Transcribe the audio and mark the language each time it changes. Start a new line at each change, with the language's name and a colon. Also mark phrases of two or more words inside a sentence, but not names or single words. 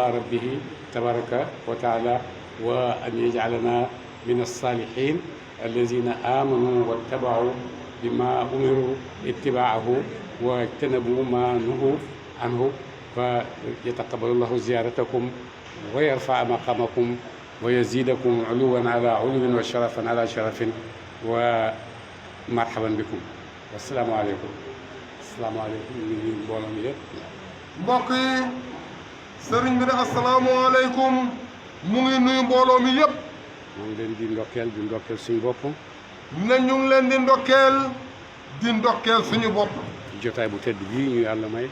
Arabic: ربه تبارك وتعالى وأن يجعلنا من الصالحين الذين آمنوا واتبعوا بما أمروا اتباعه واجتنبوا ما نهوا عنه فيتقبل الله زيارتكم ويرفع مقامكم ويزيدكم علوا على علو وشرفا على شرف ومرحبا بكم والسلام عليكم. السلام عليكم من
Wolof: mbooloo mi yëpp. mbokk yi sëriñ bi ne asalaamaaleykum mu ngi nuyu mbooloo mi yëpp. mu ngi leen di ndokkeel suñu bopp. ne ñu ngi leen di ndokkeel suñu bopp. ci jotaay bu tedd bii ñu yàlla may.